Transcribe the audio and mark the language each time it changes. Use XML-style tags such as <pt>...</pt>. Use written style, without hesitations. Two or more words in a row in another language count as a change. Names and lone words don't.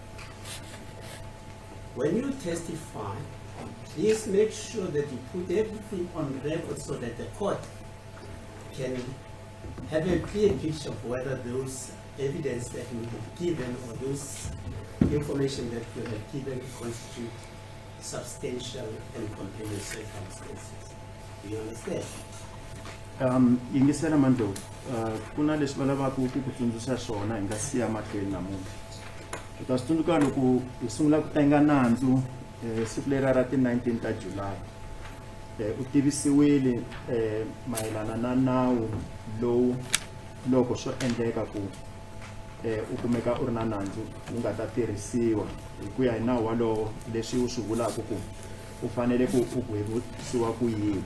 <en>When you testify, please make sure that you put everything on record so that the court can have a clear picture of whether those evidence that you have given or those information that you have given constitute substantial and compelling circumstances. Do you understand?</en> <ts>Yingisela Ndlovu, kuna leswi va lavaka ku tsundzuxa swona hi nga siya mahlweni namuntlha. Hi ta swi tsundzuka loko hi sungula ku tenga nandzu siku lera ra ti-19 ta July. U tivisiwile mayelana na nawu lowu loko swo endleka ku u kumeka u ri na nandzu wu nga ta tirhisiwa hi ku ya hi nawu walowo leswi u swi vulaka ku u fanele ku u gwevisiwa ku yini.</ts>